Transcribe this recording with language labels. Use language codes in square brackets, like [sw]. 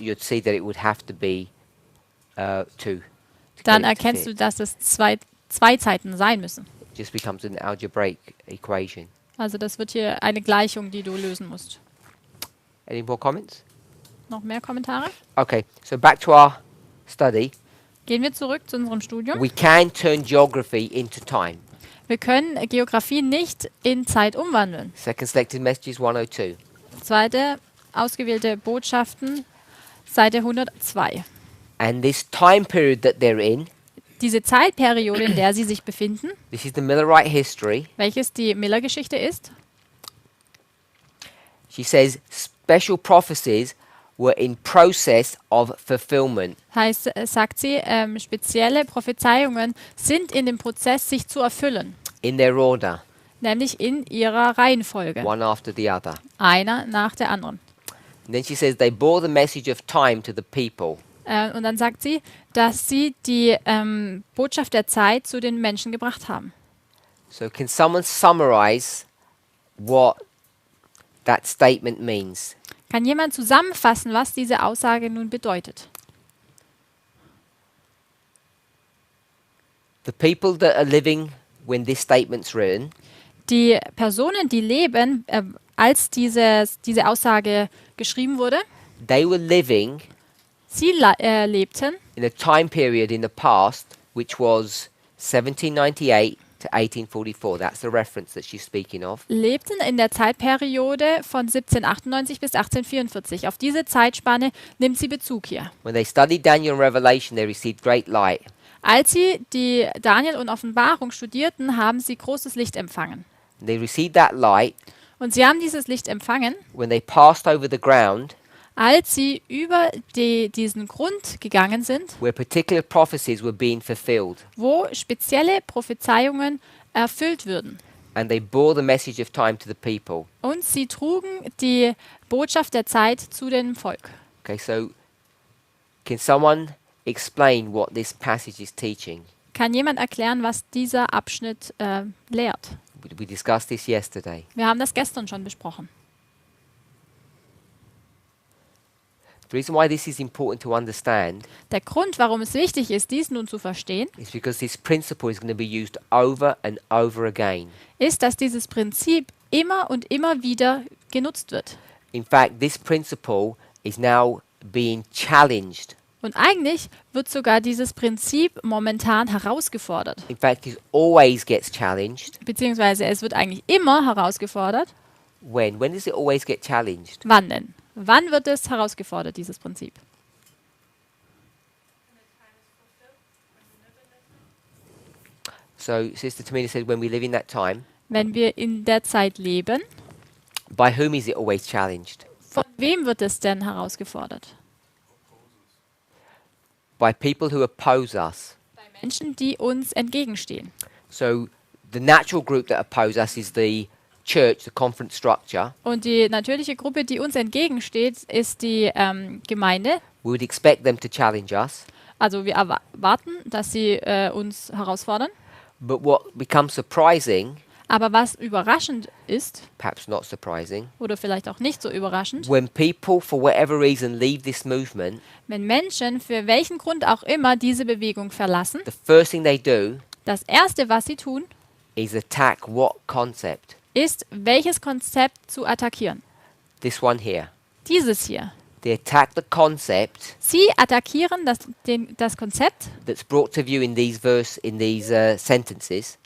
[en] you'd see that it would have to be 2. [de] dann erkennst du, dass es zwei Zeiten sein müssen. [en] It just becomes an algebraic equation. [de] Also das wird hier eine Gleichung, die du lösen musst. [en] Any more comments? [de] Noch mehr Kommentare? [en] Okay, so back to our study. [de] Gehen wir zurück zu unserem Studium. [en] We can turn geography into time. [de] Wir können Geografie nicht in Zeit umwandeln. [en] Second selected messages 102. [de] Zweite, ausgewählte Botschaften, Seite 102. [en] And this time period that they're in, [de] Diese Zeitperiode, in der sie sich befinden, [en] this is the Millerite history. [de] welches die Miller-Geschichte ist, [en] She says special prophecies were in process of fulfillment. [de] sagt sie, spezielle Prophezeiungen sind in dem Prozess, sich zu erfüllen. [en] In their order, [de] Nämlich in ihrer Reihenfolge. [en] one after the other. [de] Einer nach der anderen. [en] And then she says they bore the message of time to the people. [de] Und dann sagt sie, dass sie die Botschaft der Zeit zu den Menschen gebracht haben. [en] So can someone summarize what that statement means? [de] Kann jemand zusammenfassen, was diese Aussage nun bedeutet? [en] The people that are living when this statement's written, [de] Die Personen, die leben, als diese Aussage geschrieben wurde, [en] they were living [de] sie lebten [en] in a time period in the past which was 1798 to 1844. That's the reference that she's speaking of. [de] lebten in der Zeitperiode von 1798 bis 1844. Auf diese Zeitspanne nimmt sie Bezug hier. [en] When they studied Daniel and Revelation, they received great light. [de] Als sie die Daniel und Offenbarung studierten, haben sie großes Licht empfangen. [en] And they received that light [de] Und sie haben dieses Licht empfangen, [en] when they passed over the ground [de] als sie über diesen Grund gegangen sind, [en] where particular prophecies were being fulfilled. [de] wo spezielle Prophezeiungen erfüllt würden. [en] And they bore the message of time to the people. [de] Und sie trugen die Botschaft der Zeit zu dem Volk. [en] Okay, so can someone explain what this passage is teaching? [de] Kann jemand erklären, was dieser Abschnitt lehrt? [en] We discussed this yesterday. [de] Wir haben das gestern schon besprochen. [en] The reason why this is important to understand [de] Der Grund, warum es wichtig ist, dies nun zu verstehen, [en] is because this principle is going to be used over and over again. [de] ist, dass dieses Prinzip immer und immer wieder genutzt wird. [en] In fact, this principle is now being challenged [de] Und eigentlich wird sogar dieses Prinzip momentan herausgefordert. [en] In fact, it always gets challenged. [de] Beziehungsweise es wird eigentlich immer herausgefordert. [en] When? When does it always get challenged? [de] Wann denn? Wann wird es herausgefordert, dieses Prinzip? [en] When the time is fulfilled, when we live in that time. So Sister Tamina said, when we live in that time, [de] Wenn wir in der Zeit leben, [en] by whom is it always challenged? [de] von wem wird es denn herausgefordert? [en] By people who oppose us. [de] Bei Menschen, die uns entgegenstehen. [en] So the natural group that oppose us is the church, the conference structure. [de] Und die natürliche Gruppe, die uns entgegensteht, ist die Gemeinde. [en] We would expect them to challenge us. [de] Also wir erwarten, dass sie uns herausfordern. [en] But what becomes surprising, [de] Aber was überraschend ist, [en] perhaps not surprising, [de] oder vielleicht auch nicht so überraschend, [en] when people, for whatever reason, leave this movement, [de] wenn Menschen für welchen Grund auch immer diese Bewegung verlassen, [en] the first thing they do [de] das Erste, was sie tun, [en] is attack what concept? [de] ist, welches Konzept zu attackieren. [en] This one here. [de] Dieses hier. [en] They attack the concept [de] Sie attackieren das Konzept, [en] that's brought to view in these sentences,